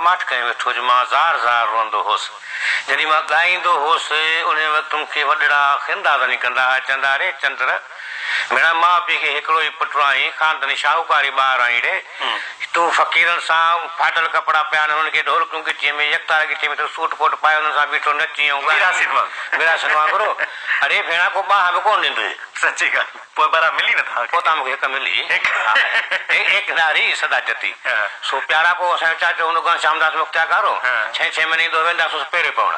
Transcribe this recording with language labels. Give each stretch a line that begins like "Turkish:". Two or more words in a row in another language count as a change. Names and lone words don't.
Sindhi: मां कहीं वेठो हुउसि, मां ज़ार रोंदो हुउसि। जॾहिं मां ॻाईंदो हुउसि उन वक़्तु मूंखे वॾड़ा खिंदा वञी कंदा हुआ, चवंदा अरे चंद्र भेणा माउ पीउ खे हिकिड़ो ई पुटु आहीं, खानदानी शाहूकारी ॿार आहीं रे, तूं फ़क़ीरनि सां फाटल कपिड़ा पिया आहिनि, हुननि खे ढोलकियूं गिटीअ में यकतार गिटीअ में तूं सूट कोट पाए हुननि सां बीठो नची विरासत वांगुरु। अरे भेणा को ॿाह बि कोन ॾींदुई। सची ॻाल्हि। पोइ बरा मिली न था? पोइ तव्हां मूंखे हिकु मिली, हिकु नारी सदा जती। सो प्यारा पोइ असांजो चाचो हुन खां शामदास मुख्तियारो 6 महीने ईंदो वेंदासीं पेरे पवण।